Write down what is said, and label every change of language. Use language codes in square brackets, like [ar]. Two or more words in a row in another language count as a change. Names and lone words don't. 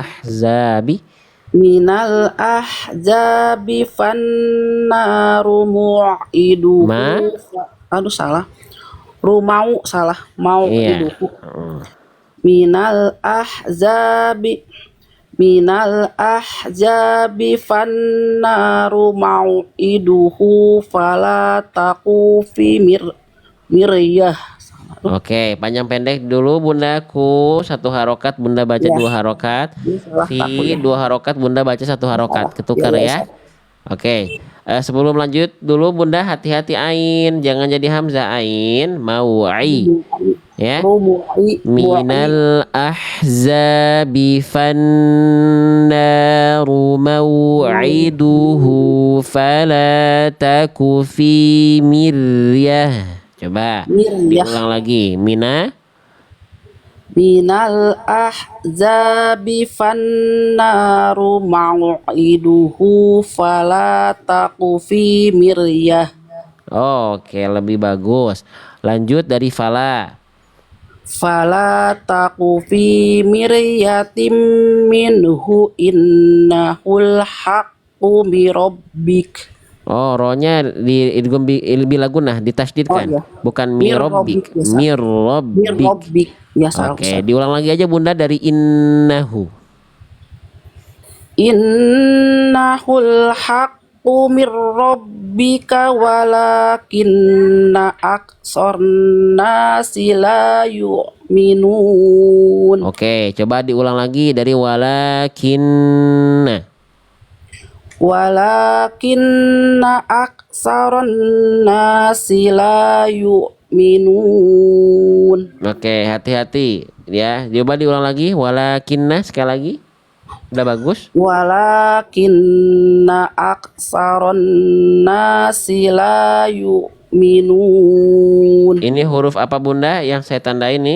[ar] ahzabi. من الأحزاب فالنار موعده. [id] Aduh, salah. Rumau salah. Mau Iya. [ar] iduhu. من الأحزاب فالنار موعده فلا تك في مرية. [id] Oke, panjang pendek dulu Bundaku. Satu harokat Bunda baca Ya. 2 harokat. Salah Fi aku ya. 2 harokat Bunda baca 1 harokat. Ketukar Ya, ya. Oke. Sebelum lanjut dulu Bunda hati-hati ain, jangan jadi hamzah ain, mau'i. Ya. [ar] من الأحزاب فالنار موعده فلا تك في مرية. [id] Coba [ar] Miryah. [id] diulang lagi. [ar] من الأحزاب فالنار موعده فلا تك في مرية. [id] Oke, lebih bagus. Lanjut dari fala. [ar] فلا تك في مرية منه إنه الحق من ربك. [id] Oh, rohnya di idgham lebih lagunah ditasydidkan. Oh iya. Bukan [ar] Mirabbik, mirabbik, [id] ya, Sa. [ar] mirabbik. Mirabbik. [id] Ya salah Oke, Ustaz. diulang lagi aja Bunda dari innahu. [ar] إنه الحق من ربك ولكن أكثر الناس لا يؤمنون. [id] Oke, coba diulang lagi dari walakinna. [ar] ولكن أكثر الناس لا يؤمنون. [id] Oke, hati-hati ya. Coba diulang lagi walakinna sekali lagi. Udah bagus. [ar] ولكن أكثر الناس لا يؤمنون. [id] Ini huruf apa Bunda yang saya tandai nih?